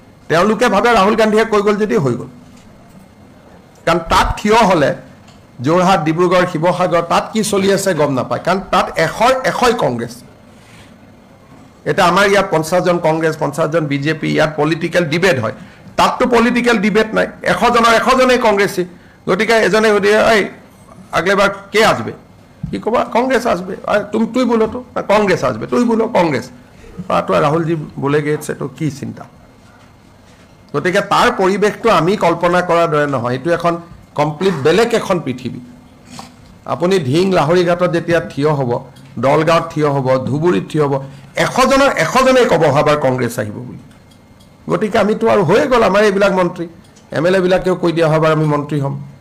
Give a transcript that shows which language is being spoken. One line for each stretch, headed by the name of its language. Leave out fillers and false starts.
Assamese: তেওঁলোকে ভাবে ৰাহুল গান্ধীয়ে কৈ গ'ল যদি হৈ গ'ল, কাৰণ তাত থিয় হ'লে যোৰহাট, ডিব্ৰুগড়, শিৱসাগৰ তাত কি চলি আছে গম নাপায়, কাৰণ তাত এশই কংগ্ৰেছ। এটা আমাৰ ইয়াত 50জন কংগ্ৰেছ, 50জন বিজেপি, ইয়াত পলিটিক্যাল ডিবেট হয়। তাততো পলিটিক্যাল ডিবেট নাই, 100জনেই কংগ্ৰেছী। গতিকে এজনে সুধিয়ে
Bangla: এই আগলে বাৰ কে আসবে, কি ক'বা কংগ্রেস আসবে, তুই বলো তো কংগ্রেস আসবে, তুই বলো কংগ্রেস, তো রাহুলজি বলে গেছে, তো কি চিন্তা।
Assamese: গতিকে তাৰ পৰিৱেশটো আমি কল্পনা কৰাৰ দৰে নহয়, এইটো এখন কমপ্লিট বেলেগ এখন পৃথিৱী। আপুনি ঢিং লাহৰীঘাটত যেতিয়া থিয় হ'ব, দলগাঁৱত থিয় হ'ব, ধুবুৰীত থিয় হ'ব, 100জনেই ক'ব হাবাৰ কংগ্ৰেছ আহিব বুলি। গতিকে আমিতো আৰু হৈয়ে গ'ল, আমাৰ এইবিলাক মন্ত্ৰী MLA বিলাকেও কৈ দিয়া হাবাৰ আমি মন্ত্ৰী হ'ম।